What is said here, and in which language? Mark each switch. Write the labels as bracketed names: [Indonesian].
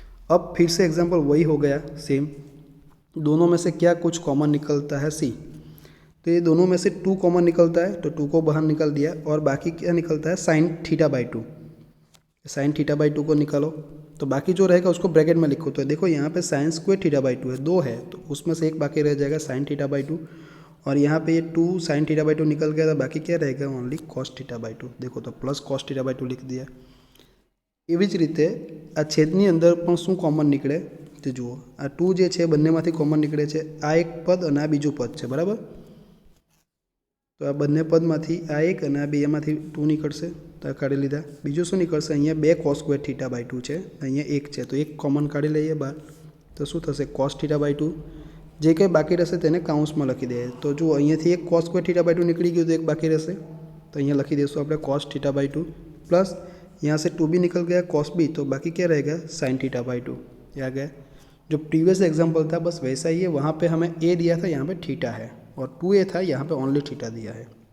[Hindi] अब फिर से एग्जांपल वही हो गया सेम, दोनों में से क्या कुछ कॉमन निकलता है सी, तो ये दोनों में से 2 कॉमन निकलता है, तो 2 को बाहर निकल दिया, और बाकी क्या निकलता है sine theta by 2, sine theta by 2 को निकालो, तो बाकी जो रहेगा उसको ब्रैकेट में लिखो। तो देखो यहाँ पे साइन स्क्वायर थीटा बाई 2 है, 2 है, तो उसमें से एक बाकी रह जाएगा साइन थीटा बाई 2, और यहाँ पे ये 2 साइन थीटा बाई 2 निकल गया, तो बाकी क्या रहेगा ओनली कॉस थीटा बाई 2, देखो तो प्लस कॉस थीटा बाई 2 लिख दिया। [Gujarati] એવી જ રીતે આ છેદની અંદર પણ શું કોમન નીકળે તે જુઓ, આ 2 જે છે બંનેમાંથી કોમન નીકળે છે, આ એક પદ અને આ બીજું પદ છે, બરાબર। તો આ બંને પદમાંથી આ એક અને આ બેમાંથી 2 નીકળશે, તો આ કાઢી લીધા। બીજું શું નીકળશે, અહીંયા 2 cos સ્ક્વેર થીટા બાઈ 2 છે, અહીંયા 1 છે, તો 1 કોમન કાઢી લઈએ બહાર, તો શું થશે cos થીટા બાઈ 2, જે કંઈ બાકી રહેશે તેને કાઉન્સમાં લખી દઈએ। તો જુઓ અહીંયાથી 1 cos સ્ક્વેર થીટા બાઈ 2 નીકળી ગયું, તો એક બાકી રહેશે, तो અહીંયા લખી દઈશું આપણે cos [Hindi] थीटा बाई 2 प्लस यहाँ से 2 भी निकल गया cos भी, तो बाकी क्या रहेगा sin थीटा बाई 2, ये आ गया। जो प्रीवियस एग्जांपल था बस वैसा ही है, वहाँ पे हमें a दिया था, यहाँ पे थीटा है, और 2a था, यहाँ पे ओनली थीटा दिया है।